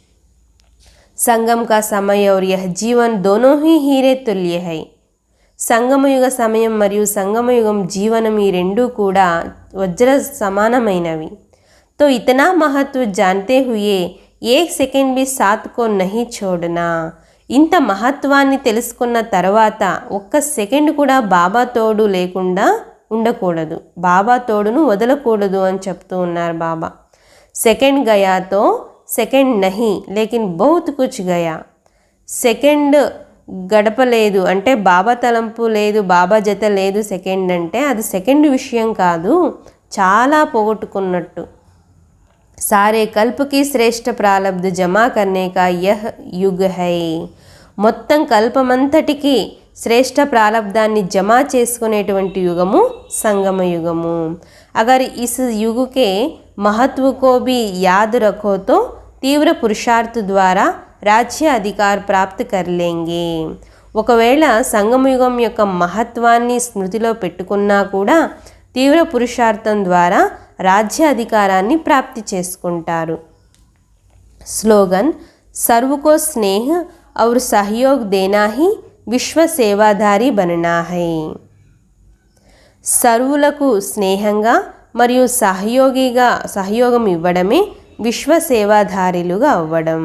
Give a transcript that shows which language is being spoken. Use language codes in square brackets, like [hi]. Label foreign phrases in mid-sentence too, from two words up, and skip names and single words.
[hi] संगम का समय और यह जीवन दोनों ही हीरे तुल्य है। [te] సంగమయుగ సమయం మరియు సంగమయుగం జీవనం ఈ రెండూ కూడా వజ్ర సమానమైనవి। [hi] तो इतना महत्व जानते हुए एक सेकंड भी साथ को नहीं छोड़ना। [te] ఇంత మహత్వాన్ని తెలుసుకున్న తర్వాత ఒక్క సెకండ్ కూడా బాబా తోడు లేకుండా ఉండకూడదు, బాబా తోడును వదలకూడదు అని చెప్తూ ఉన్నారు బాబా। [hi] सेकंड गया तो सेकंड नहीं लेकिन बहुत कुछ गया। [te] సెకండ్ గడపలేదు అంటే బాబా తలంపు లేదు, బాబా జత లేదు సెకండ్ అంటే అది సెకండ్ విషయం కాదు, చాలా పోగొట్టుకున్నట్టు। [hi] सारे कल्प की श्रेष्ठ प्रारब्ध जमा करने का यह युग है। [te] మొత్తం కల్పమంతటికి శ్రేష్ఠ ప్రారబ్ధాన్ని జమా చేసుకునేటువంటి యుగము సంగమ యుగము। [hi] अगर इस युग के महत्व को भी याद रखो तो तीव्र पुरुषार्थ द्वारा राज्य अधिकार प्राप्ति कर लेंगे। [te] ఒకవేళ సంగమయుగం యొక్క మహత్వాన్ని స్మృతిలో పెట్టుకున్నా కూడా తీవ్ర పురుషార్థం ద్వారా రాజ్య అధికారాన్ని ప్రాప్తి చేసుకుంటారు। [hi] स्लोगन, सर्व को स्नेह और सहयोग देना ही विश्व सेवाधारी बनना है। [te] సర్వులకు స్నేహంగా మరియు సహయోగం ఇవ్వడమే విశ్వ సేవాధారిలుగా అవ్వడం।